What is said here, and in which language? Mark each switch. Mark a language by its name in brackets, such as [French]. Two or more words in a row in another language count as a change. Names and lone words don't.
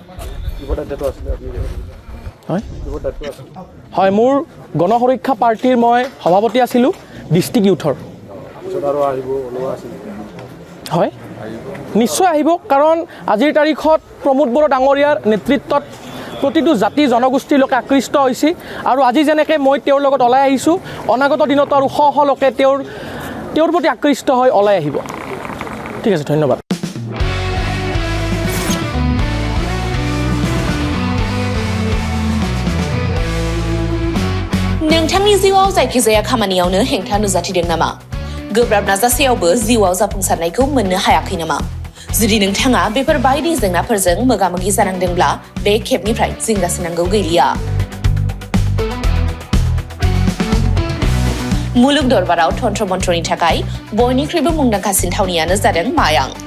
[Assamese] হয় মোৰ গণ সুৰক্ষা পাৰ্টিৰ মই সভাপতি আছিলোঁ ডিষ্ট্ৰিক্ট ইউথৰ হয় নিশ্চয় আহিব কাৰণ আজিৰ তাৰিখত প্ৰমোদ বড়ো ডাঙৰীয়াৰ নেতৃত্বত প্ৰতিটো জাতি জনগোষ্ঠীৰ লোকে আকৃষ্ট হৈছে আৰু আজি যেনেকৈ মই তেওঁৰ লগত ওলাই আহিছোঁ অনাগত দিনত আৰু শ শ লোকে তেওঁৰ প্ৰতি আকৃষ্ট হৈ ওলাই আহিব ঠিক আছে ধন্যবাদ [Bodo] नोंथांनि जिउआव जायखिजाया खामानियावनो हेंथा नुजाथिदों नामा गोब्राब नाजासेयावबो जिउआव जाफुंसारनायखौ मोननो हायाखै नामा जुदि नोंथाङा बेफोर बायदि जेंनाफोरजों मोगा-मोगि जानांदोंब्ला बे खेबनिफ्राय जिंगासिनांगौ गैलिया मुलुग दरबाराव तन्त्र मन्त्रनि थाखाय बयनिख्रुइबो मुंदांखासिन थावनियानो जादों मायां